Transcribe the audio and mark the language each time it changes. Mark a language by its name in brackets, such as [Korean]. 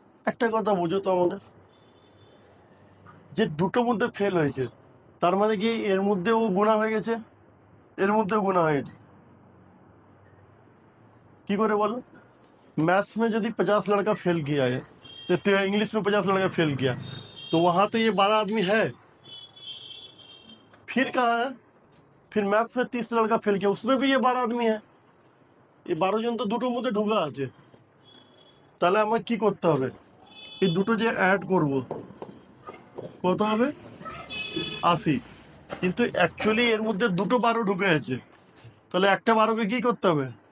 [Bangla] একটা কথা বুঝো তো আমাদের, যে দুটোর মধ্যে ফেল হয়েছে তার মানে কি এর মধ্যেও গুণা হয়ে গেছে, এর মধ্যেও [Hindi] गुना है? [Bangla] की करे बोलो। [Hindi] मैथ्स में यदि 50 लड़का फेल किया है तो इंग्लिश में 50 लड़का फेल किया, तो वहां तो ये 12 आदमी है। फिर कहा है, फिर मैथ्स में 30 लड़का फेल किया, उसमें भी ये 12 आदमी है। ये 12 [Bangla] জন তো দুটোর মধ্যে ঢুকা আছে। তাহলে আমার কি করতে হবে, এই দুটো যে অ্যাড করব কত হবে? 80। কিন্তু অ্যাকচুয়ালি এর মধ্যে দুটো 12 ঢুকে আছে, তাহলে একটা 12কে কি করতে হবে?